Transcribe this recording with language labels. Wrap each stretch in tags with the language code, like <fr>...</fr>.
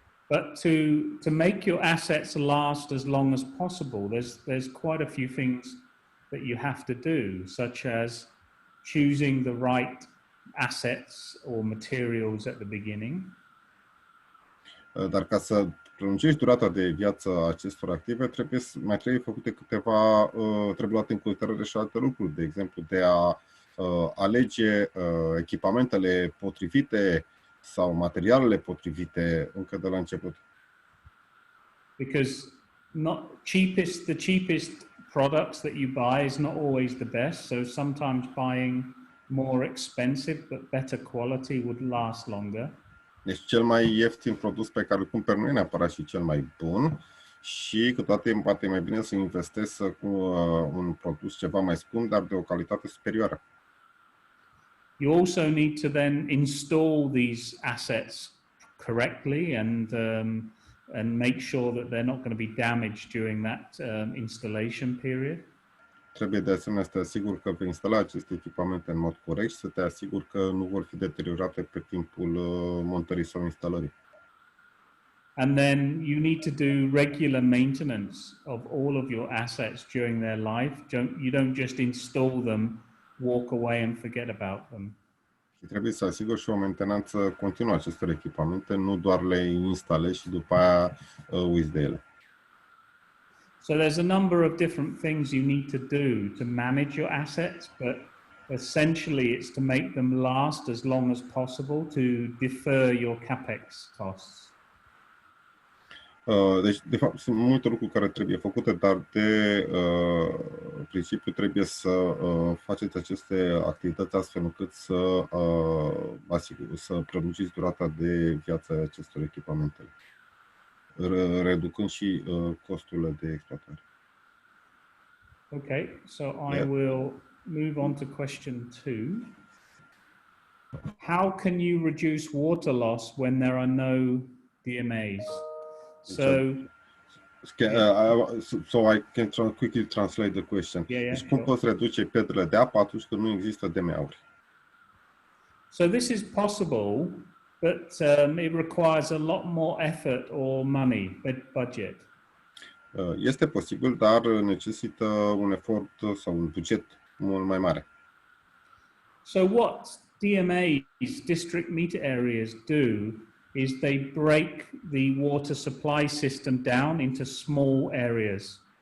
<en>But to make your assets last as long as possible, there's quite a few things that you have to do, such as choosing the right assets or materials at the beginning.</en> <ro>Dar ca să prelungești durata de viață a acestor active, mai trebuie făcute câteva, trebuie luate în considerare și alte lucruri, de exemplu de a alege echipamentele potrivite sau materialele potrivite încă de la început.</ro> <en>Because the cheapest products that you buy is not always the best. So sometimes buying more expensive but better quality would last longer.</en> <ro>Deci cel mai ieftin produs pe care îl cumperi nu e neapărat și cel mai bun și câteodată poate e mai bine să investezi cu un produs ceva mai scump, dar de o calitate superioară.</ro> <en>You also need to then install these assets correctly and make sure that they're not going to be damaged during that installation period.</en> <ro>Trebuie de asemenea să te asiguri că vei instala aceste echipamente în mod corect și să te asiguri că nu vor fi deteriorate pe timpul montării sau instalării.</ro> <en>And then you need to do regular maintenance of all of your assets during their life. You don't just install them, walk away and forget about them.</en> <ro>Și trebuie să asiguri și o mentenanță continuă a acestor echipamente, nu doar le instalezi și după aia uiți de ele.</ro> <en>So there's a number of different things you need to do to manage your assets, but essentially it's to make them last as long as possible, to defer your capex costs.</en> <ro>Deci, de fapt, sunt multe lucruri care trebuie făcute, dar de principiu trebuie să faceți aceste activități astfel încât să prelungiți durata de viață a acestor echipamente, reducând și costurile de exploatare.</ro> <en>Okay, so I will move on to question 2. How can you reduce water loss when there are no DMAs? So I can quickly translate the question.</en> <ro>Deci cum poți reduce pierderile de apă atunci când nu există DMA-uri?</ro> <en>So this is possible, but it requires a lot more effort or money, budget.</en> <ro>Este posibil, dar necesită un efort sau un buget mult mai mare.</ro> <en>So what DMAs, district meter areas, do is they break the water supply system down into small areas.</en>